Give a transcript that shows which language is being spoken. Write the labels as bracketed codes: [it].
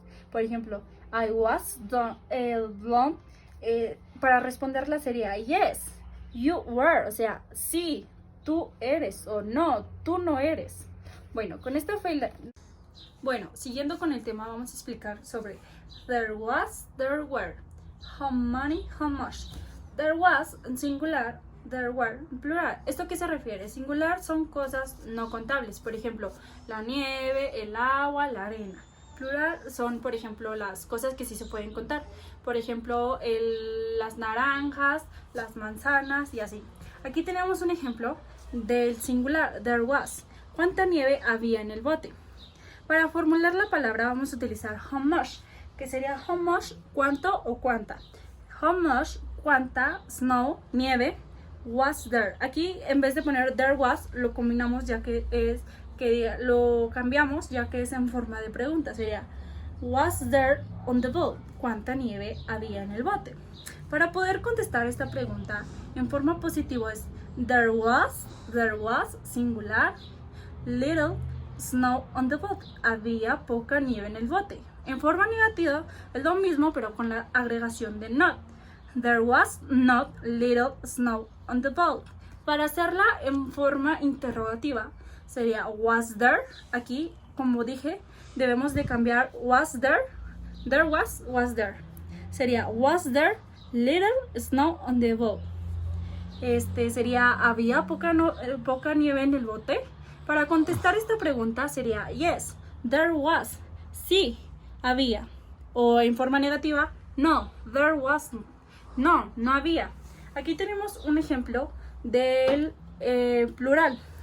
[es] Por ejemplo, [en] I was blonde. [es] Para responderla sería [en] yes, You were, [es] o sea, sí, tú eres, o no, tú no eres. Bueno, con esto fue Bueno, siguiendo con el tema, vamos a explicar sobre [en] there was, there were, how many, how much. There was [es] en singular, [en] there were [es] en plural. ¿Esto a qué se refiere? Singular son cosas no contables, por ejemplo, la nieve, el agua, la arena. Plural son, por ejemplo, las cosas que sí se pueden contar, por ejemplo, las naranjas, las manzanas y así. Aquí tenemos un ejemplo del singular, [en] there was. [es] ¿Cuánta nieve había en el bote? Para formular la palabra vamos a utilizar [en] how much, [es] que sería how much, cuánto o cuánta. [en] How much, cuánta, snow, nieve, was there. [es] Aquí en vez de poner [en] there was, [es] lo combinamos ya que lo cambiamos ya que es en forma de pregunta. [en] Sería was there on the boat. [es] ¿Cuánta nieve había en el bote? Para poder contestar esta pregunta en forma positiva es [en] there was, [es] singular, [en] little snow on the boat. [es] Había poca nieve en el bote. En forma negativa es lo mismo pero con la agregación de not. [en] There was not little snow on the boat. [es] Para hacerla en forma interrogativa sería [en] was there. [es] Aquí, como dije, debemos de cambiar [en] was there. There was there. Sería was there little snow on the boat. [es] Sería había poca nieve en el bote. Para contestar esta pregunta sería [en] yes, there was. [es] Sí, había. O en forma negativa, [en] no, there wasn't. [es] No, no había. Aquí tenemos un ejemplo del plural.